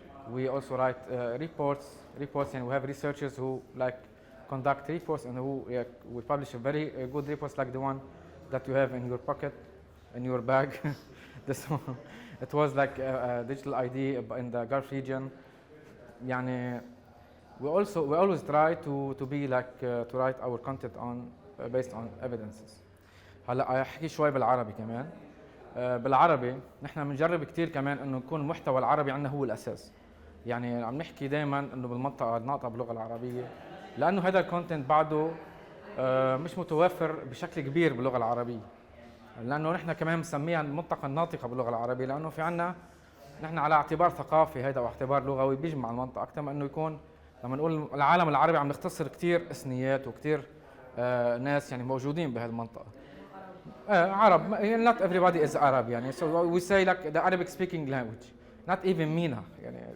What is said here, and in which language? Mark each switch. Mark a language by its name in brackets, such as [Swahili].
[English] We also write reports, and we have researchers who like conduct reports and who will publish a very good reports like the one that you have in your pocket, in your bag. This one, it was like a digital ID in the Gulf region. يعني we always try to be like to write our content on based on evidences. [Arabic] هلا احكي شوي بالعربي كمان. بالعربي نحن بنجرب كثير كمان انه يكون المحتوى العربي عندنا هو الاساس. يعني عم نحكي دائما انه بالمنطقه الناطقه باللغه العربيه، لانه هذا الكونتنت بعده مش متوفر بشكل كبير باللغه العربيه. لانه نحن كمان بنسميها المنطقه الناطقه باللغه العربيه، لانه في عندنا نحن على اعتبار ثقافي هذا واعتبار لغوي بيجمع المنطقه اكثر من انه يكون لما نقول العالم العربي عم نختصر كثير اثنيات وكثير ناس يعني موجودين بهالمنطقه. [English] Arab, not everybody is Arab يعني. So we say like the Arabic speaking language, not even MENA يعني.